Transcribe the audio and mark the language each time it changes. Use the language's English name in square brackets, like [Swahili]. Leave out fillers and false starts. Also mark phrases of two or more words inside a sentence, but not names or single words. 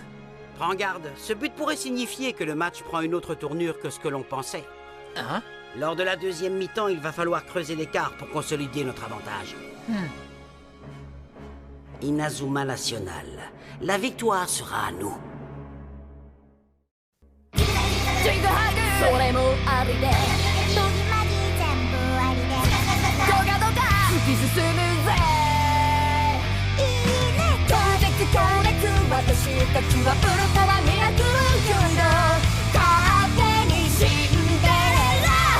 [French] Prends garde, ce but pourrait signifier que le match prend une autre tournure que ce que l'on pensait. Hein? Lors de la deuxième mi-temps, il va falloir creuser l'écart pour consolider notre avantage. Inazuma National, la victoire sera à nous. [Japanese] それもありでドギマギ全部ありでドガドガ突き進むぜいいね強烈強烈私たちはウルトラミラクルヒーロー勝手にシンデレラ